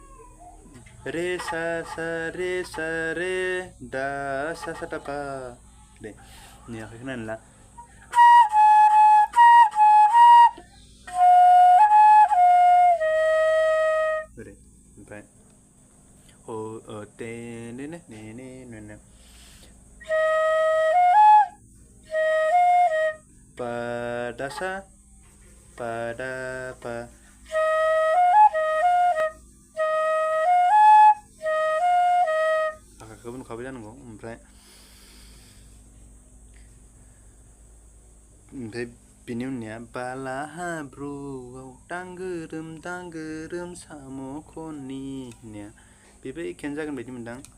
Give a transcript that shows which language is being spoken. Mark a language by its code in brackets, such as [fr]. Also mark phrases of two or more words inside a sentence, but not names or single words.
[brx] re sa re da sa dapa दे नि आखाइखौ नायना ला ओरै ओमफ्राय ओ ते ने ने ने ने ने ने pa da sa pa da pa आखाइखौबो नुखाबाय जानांगौ ओमफ्राय बिनि उननिया बाला हाब्रुआव दांगोरोम साम' खननि होननाया बेबो एखेयानो जागोन बायदि मोनदां